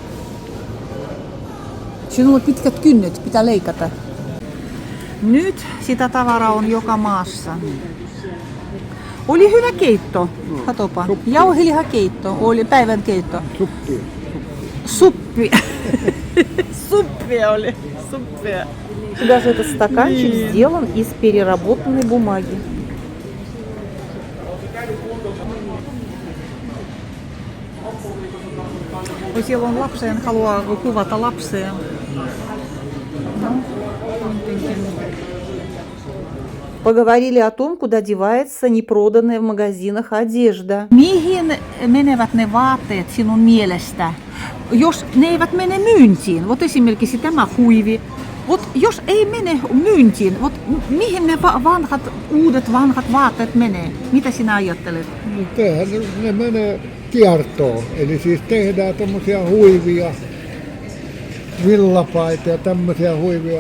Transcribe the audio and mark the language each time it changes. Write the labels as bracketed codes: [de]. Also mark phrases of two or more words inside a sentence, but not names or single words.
[fi] Sinulla on pitkät kynnet, pitää leikata. Nyt sitä tavaraa on joka maassa. Oli hyvä keitto. Katopa. Jauhelihakeitto oli päivän keitto. Suppi. Suppia oli. Suppia. [ru] Даже этот стаканчик сделан из переработанной бумаги. [fi] Kun siellä on lapseen, haluaa kuvata lapseen. [ru] Поговорили о том, куда девается непроданная в магазинах одежда. [fi] Mihin menevät ne vaatteet sinun mielestä, jos ne eivät mene myyntiin? Vot esimerkiksi tämä huivi. Jos ei mene myyntiin, mihin ne uudet vanhat vaatteet menee? Mitä sinä ajattelet? Ne menee kiertoon, eli siis tehdään tämmöisiä huivia, villapaitoja, tämmöisiä huivia.